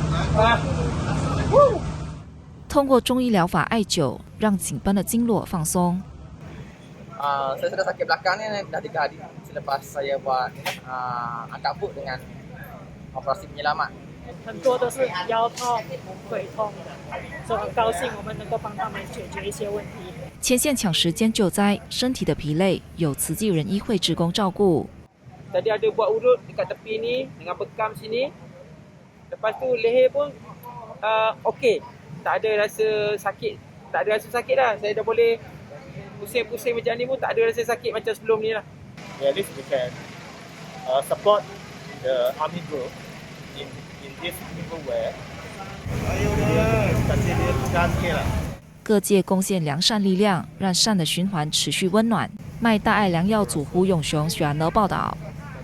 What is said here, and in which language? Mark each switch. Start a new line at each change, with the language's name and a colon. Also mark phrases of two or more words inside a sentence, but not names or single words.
Chinese: 通过中医疗法艾灸，让紧绷的经络放松。
Malay: Saya sudah sakit belakang ni dah 3 hari selepas saya buat angkat foot dengan operasi penyelamat.
Chinese: 很多都是腰痛、腿痛的，所以很高兴我们能够帮他们解决一些问题。前线抢时间救灾，身体的疲累有慈济人医会职工照顾。
Malay: Tadi ada buat urut dekat tepi ni dengan bekam sini. Lepas tu leher pun okey. Tak ada rasa sakit. Tak ada rasa sakit dah. Saya dah boleh pusing-pusing macam ni pun tak ada rasa sakit macam sebelum ni lah.
English: At least we can support the army group in this people way.
Malay: Kasih dia pegang sikit lah.
Chinese: 各界贡献良善力量，让善的循环持续温暖。卖大爱良药组胡永雄选报道。